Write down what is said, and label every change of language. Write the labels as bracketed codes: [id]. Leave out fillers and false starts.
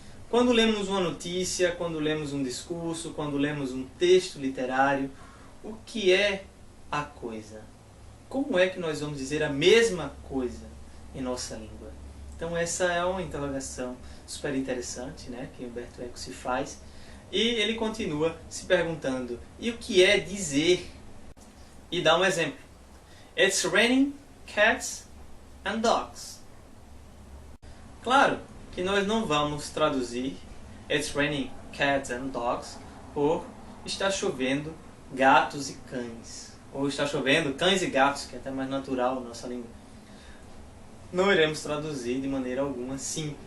[pt] Quando lemos uma notícia, quando lemos um discurso, quando lemos um texto literário, o que é a coisa? Como é que nós vamos dizer a mesma coisa em nossa língua? Então essa é uma interrogação super interessante, né, que Humberto Eco se faz. E ele continua se perguntando: e o que é dizer? E dá um exemplo. [en] It's raining cats and dogs. [pt] Claro que nós não vamos traduzir [en] It's raining cats and dogs [pt] por está chovendo gatos e cães. Ou está chovendo cães e gatos, que é até mais natural na nossa língua. Não iremos traduzir de maneira alguma assim.